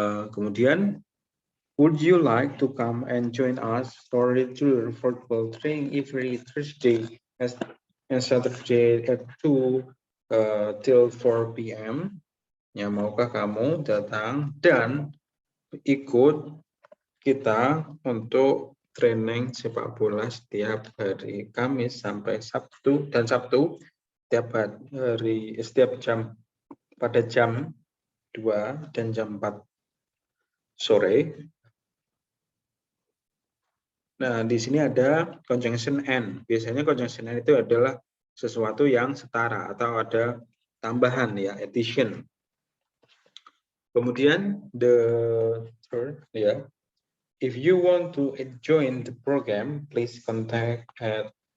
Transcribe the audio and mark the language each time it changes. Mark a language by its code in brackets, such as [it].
[en] Kemudian would you like to come and join us for a tour football training every Thursday and Saturday at 2 till 4 p.m. [id] Ya, maukah kamu datang dan ikut kita untuk training sepak bola setiap hari Kamis sampai Sabtu dan Sabtu setiap jam pada jam 2 dan jam 4 sore. Nah, di sini ada conjunction and. Biasanya conjunction and itu adalah sesuatu yang setara atau ada tambahan ya, addition. [en] Kemudian the third ya. If you want to join the program, please contact at